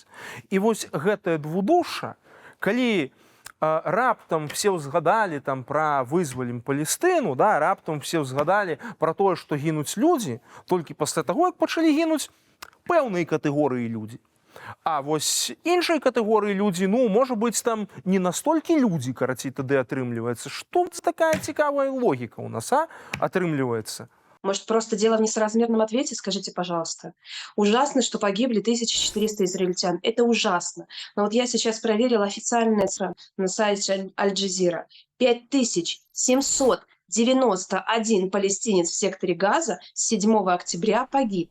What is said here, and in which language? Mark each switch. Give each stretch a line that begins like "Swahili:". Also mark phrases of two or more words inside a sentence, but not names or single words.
Belarusian: І вось гэтае двудушша, калі раптам все ўзгадалі там пра вызвалім Палестыну, да, раптам все ўзгадалі пра тое, што гінуць людзі, толькі пасля таго, як пачалі гінуць пэўныя катэгорыі людзі. А вось іншай катэгорыі людзі, ну, можа быць, там не настолькі людзі, карацей, тады атрымліваецца. Што такая цікавая логіка у нас, атрымліваецца?
Russian: Может, просто дело в несоразмерном ответе? Скажите, пожалуйста. Ужасно, что погибли 1400 израильтян. Это ужасно. Но вот я сейчас проверила официальное на сайте Аль-Джазира. 5791 палестинец в секторе Газа с 7 октября погиб.